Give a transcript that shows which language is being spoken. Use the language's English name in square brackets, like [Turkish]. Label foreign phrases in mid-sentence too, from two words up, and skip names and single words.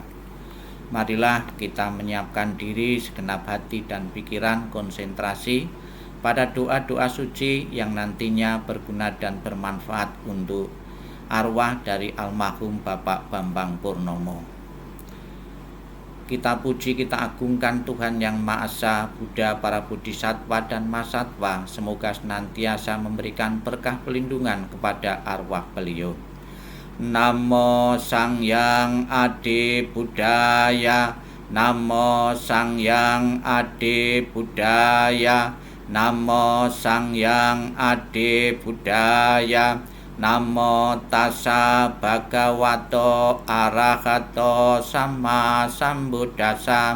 [Indonesian] Marilah kita menyiapkan diri segenap hati dan pikiran, konsentrasi pada doa-doa suci yang nantinya berguna dan bermanfaat untuk arwah dari almarhum Bapak Bambang Purnomo. Kita puji, kita agungkan Tuhan Yang Maha Esa, Buddha, para bodhisattva dan mahasatwa. Semoga senantiasa memberikan berkah pelindungan kepada arwah beliau. [Pali] Namo Sang Hyang Adibudaya, Namo Sang Hyang Adibudaya, Namo Sang Hyang Adibudaya. Namo tassa bhagavato arahato sama sambuddhassa.